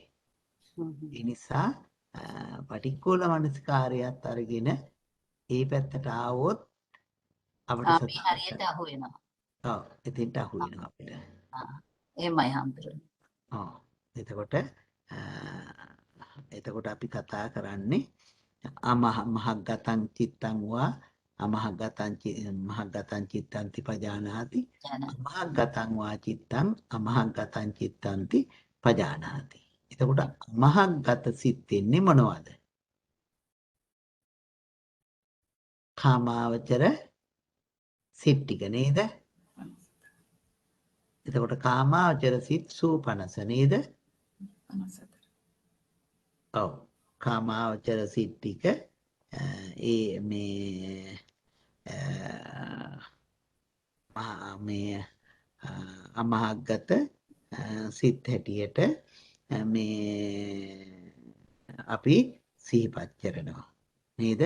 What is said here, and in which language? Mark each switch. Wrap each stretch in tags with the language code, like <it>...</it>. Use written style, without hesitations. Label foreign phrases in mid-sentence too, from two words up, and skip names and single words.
<si>ඒ නිසා පටික්කුල මනසිකාරයත් අරගෙන ඒ පැත්තට ආවොත් අපිට මේ හරියට අහු වෙනවා. ඔව් එතෙන්ට අහු වෙනවා අපිට. එහෙමයි හම්බුනේ. ඔව් එතකොට අපි කතා කරන්නේ</si> <pi>මහග්ගතං චිත්තං වා මහග්ගතං චිත්තන්ති පජානාති මහග්ගතං වා චිත්තං අමහග්ගතං චිත්තන්ති පජානාති.</pi> <si>එතකොට මහග්ගත සිත් වෙන්නේ මොනවද? කාමාවචර සිත් ටික නේද? එතකොට කාමාවචර සිත් සූපනස නේද? ඔව් කාමාවචර සිත් ටික මේ අමහග්ගත සිත් හැටියට අපි සිහිපත් කරනවා නේද?</si>